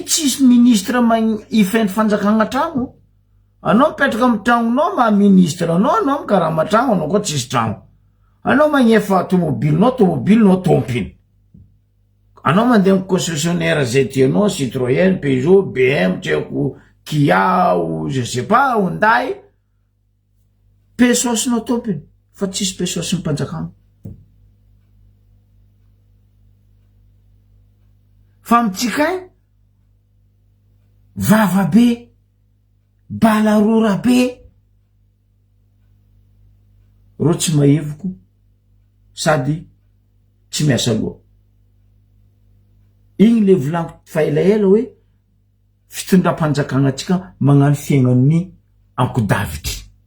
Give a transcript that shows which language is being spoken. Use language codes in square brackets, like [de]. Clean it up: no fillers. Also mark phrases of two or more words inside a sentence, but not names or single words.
[mg] tsisy ministre ifendry fanjakagna tragno anao mipetraka amy tragnonao ma ministre anao mikarama tragno anao koa tsisy tragno anao magnefa tomobilinao tompiny anao mandeha amy concessionnaire zay tianao Citroën Peugeot BM tsy haiko Kia [fr] ou je sais pas [mg] Hyundai pesosinao tompiny fa tsisy pesosiny mpanjakana fa mitsika vava be balarora be ro tsy maevoko sady tsy miasa loha igny le volaniko fa elaela hoe fitondram-panjakagna atsika magnano fiaignan'ny ankodavitry